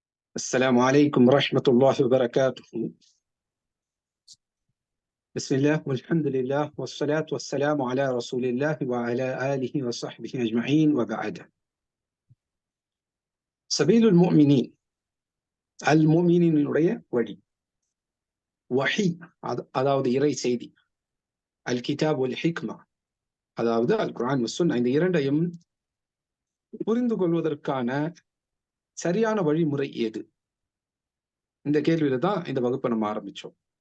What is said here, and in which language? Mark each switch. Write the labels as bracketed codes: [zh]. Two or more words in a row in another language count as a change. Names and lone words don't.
[ar] السلام عليكم ورحمة الله وبركاته. بسم الله والحمد لله والصلاة والسلام على رسول الله وعلى آله وصحبه أجمعين وبعد. سبيل المؤمنين المؤمنين [ta] வழி வஹி அதாவது இறை செய்தி, [ar] الكتاب والحكمة [ta] அதாவது [ar] القرآن والسنة, [ta] இந்த இரண்டையும் புரிந்து கொள்வதற்கான சரியான வழிமுறை ஏது? இந்த கேள்வியில தான் இந்த வகுப்பை நம்ம ஆரம்பிச்சோம்.